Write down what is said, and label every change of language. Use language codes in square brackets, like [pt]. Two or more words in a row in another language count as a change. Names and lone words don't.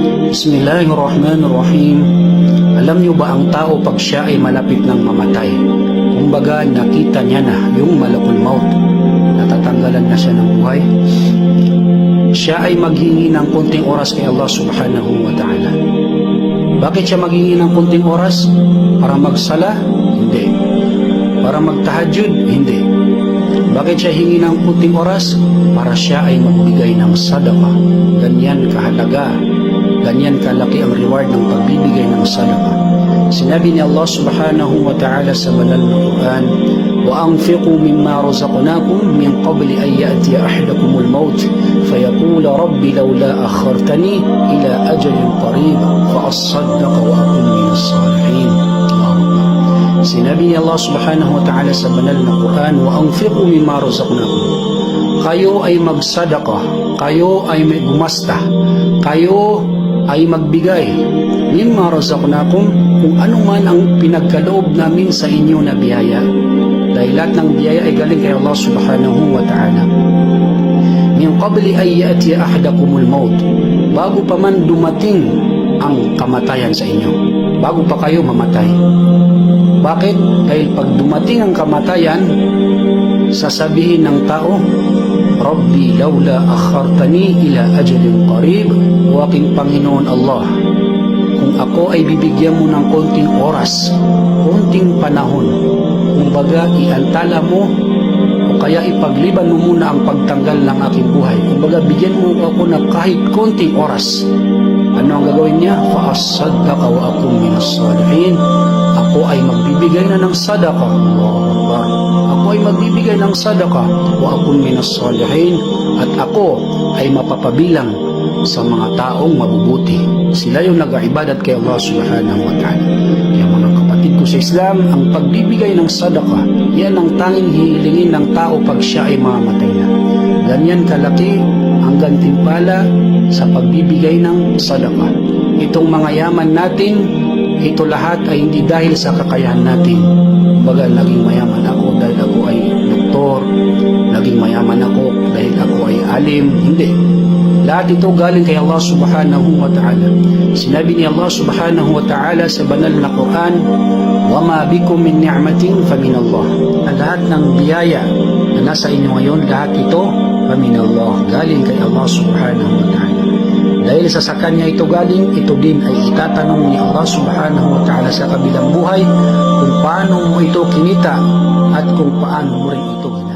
[ar] بسم الله الرحمن الرحيم. [tl] Alam niyo ba ang tao pag siya ay malapit ng mamatay? Kumbaga nakita niya na yung [ar] ملك الموت, [tl] natatanggalan na siya ng buhay. Siya ay maghingi ng konting oras kay Allah [ar] سبحانه وتعالى. [tl] Bakit siya maghingi ng konting oras? Para magsala? Hindi. Para magtahajud? Hindi. Bakit siya hingi ng konting oras? Para siya ay magbigay ng sadaqah. Ganyan kahalaga, ganyan kalaki ang reward ng pagbibigay ng sadaqah. Sinabi ni Allah [ar] سبحانه وتعالى [tl] sa banal na Quran, [ar] وَأَنْفِقُوا مِمَّا رَزَقْنَاكُمْ مِنْ قَبْلِ أَنْ يَأْتِيَ أَحَدَكُمُ الْمَوْتِ فَيَقُولَ رَبِّ لَوْلَا أَخَّرْتَنِي إِلَى أَجَلٍ قَرِيبٍ فَأَصَّدَّقَ وَأَكُنْ مِنَ الصَّالِحِينَ. [tl] Sinabi ni Allah [ar] سبحانه وتعالى [tl] sa banal na Quran, [ar] وَأَنْفِقُوا مِمَّا رَزَقْنَاكُمْ. [tl] Kayo ay magsadaqah, kayo ay may gumasta, kayo ay magbigay [ar] مما رزقناكم, [tl] kung ano man ang pinagkaloob namin sa inyo na biyaya. Dahil lahat ng biyaya ay galing kay Allah [ar] سبحانه وتعالى. من قبل أن يأتي أحدكم الموت, [tl] bago pa man dumating ang kamatayan sa inyo, bago pa kayo mamatay. Bakit? Dahil pag dumating ang kamatayan, sasabihin ng tao, [ar] رب لولا أخرتني إلى أجل قريب, [tl] o aking Panginoon Allah, kung ako ay bibigyan mo ng konting oras, konting panahon, kumbaga iantala mo o kaya ipagliban mo muna ang pagtanggal ng aking buhay, kumbaga bigyan mo ako na kahit konting oras, ano ang gagawin niya? [ar] فأصدق وأكن من الصالحين. [tl] Ako ay magbibigay na ng sadaqah. [ar] الله أكبر. [tl] Ako ay magbibigay ng sadaqah [ar] وأكن من الصالحين, [tl] at ako ay mapapabilang sa mga taong mabubuti. Sila yung nag-ibadat kay Allah [ar] سبحانه وتعالى. [tl] Kaya mga kapatid ko sa Islam, ang pagbibigay ng sadaqah, yan ang tanging hihilingin ng tao pag siya ay mamamatay na. Ganyan kalaki ang gantimpala sa pagbibigay ng sadaqah. Itong mga yaman natin, ito lahat ay hindi dahil sa kakayahan natin. Kumbaga, naging mayaman ako dahil ako ay doktor, naging mayaman ako dahil ako ay alim. Hindi. Lahat ito galing kay Allah [ar] سبحانه وتعالى. [tl] Sinabi ni Allah [ar] سبحانه وتعالى [tl] sa banal na Quran, [ar] وَمَا بِكُم مِّن نِعْمَةٍ فَمِنَ اللَّهِ. [tl] Lahat ng biyaya na nasa inyo ngayon, lahat ito [ar] فَمِنَ اللَّهِ, [tl] galing kay Allah [ar] سبحانه وتعالى. [tl] Dahil sa kanya ito galing, ito din ay itatanong ni Allah [ar] سبحانه وتعالى [tl] sa kabilang buhay kung paano mo ito kinita at kung paano mo rin ito